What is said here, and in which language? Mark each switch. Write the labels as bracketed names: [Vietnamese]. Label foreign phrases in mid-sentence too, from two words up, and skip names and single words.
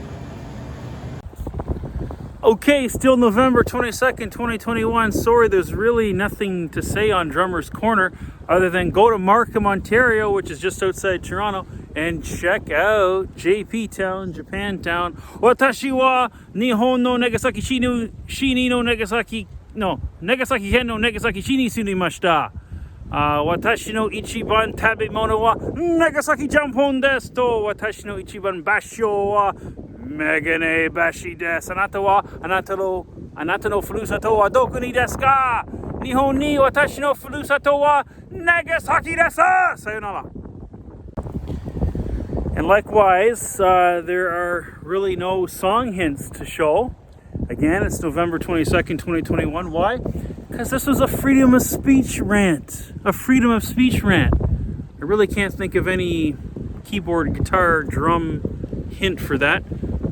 [English] Okay, still November 22nd, 2021. Sorry, there's really nothing to say on Drummer's Corner other than go to Markham, Ontario, which is just outside Toronto, and check out JP Town, Japantown. [Japanese] 私は日本の長崎市の長崎の長崎県の長崎市に住みました. 私の一番食べ物は長崎ちゃんぽんですと私の一番場所は眼鏡橋です. あなたのふるさとはどこにですか? 日本に私のふるさとは長崎です. Sayonara. [English] And likewise, there are really no song hints to show. Again, it's November 22nd, 2021. Why? Because this was a freedom of speech rant. A freedom of speech rant. I really can't think of any keyboard, guitar, drum hint for that.